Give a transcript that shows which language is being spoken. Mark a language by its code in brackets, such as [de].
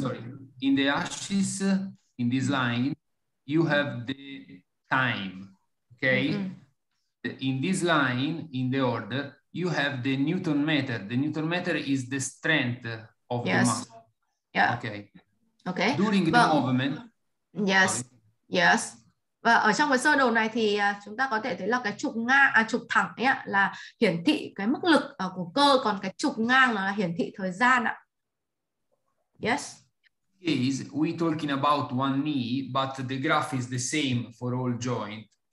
[en] Sorry, in the axis, in this line, you have the time. Okay. In this line, in the order, you have the Newton meter. The Newton meter is the strength of the muscle. Yeah. Okay. Okay. During the movement. Yes. Sorry. Yes. [vi] Và ở trong cái sơ đồ này thì chúng ta có thể thấy là cái trục trục thẳng ấy là hiển thị cái mức lực của cơ, còn cái trục ngang là hiển thị thời gian ạ. [en] Yes. Is we talking about one knee, but the graph is the same for all joint.